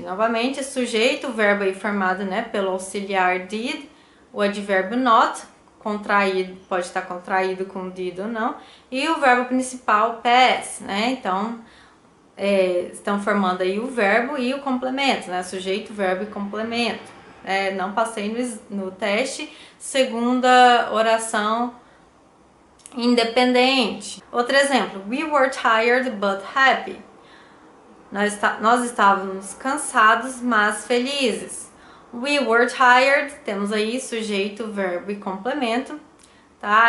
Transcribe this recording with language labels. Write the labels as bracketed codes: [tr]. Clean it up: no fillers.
[pt] Novamente, sujeito, verbo aí formado, né, pelo auxiliar did, o advérbio not, contraído, pode estar contraído com did ou não, e o verbo principal pass, né, então estão formando aí o verbo e o complemento, né, sujeito, verbo e complemento. Não passei no teste, segunda oração independente. Outro exemplo, [en] we were tired but happy. [pt] Nós estávamos cansados, mas felizes. [en] We were tired, [pt] temos aí sujeito, verbo e complemento. Tá?